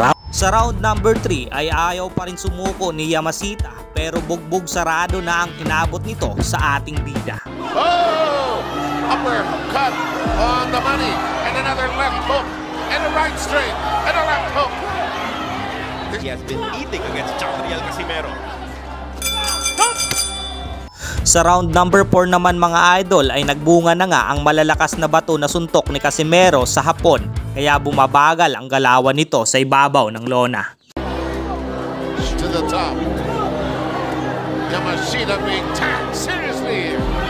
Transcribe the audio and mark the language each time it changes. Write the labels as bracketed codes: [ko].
[tl] Sa round number 3 ay ayaw pa rin sumuko ni Yamashita pero bugbog sarado na ang inabot nito sa ating bida. Oh! [en] Upper cut on the money and another left hook and a right straight and a left hook. He has been eating against General Casimero. [tl] Sa round number 4 naman mga idol ay nagbunga na nga ang malalakas na bato na suntok ni Casimero sa Hapon, kaya bumabagal ang galawan nito sa ibabaw ng lona. [en] To the top. Yamashita being tagged seriously here.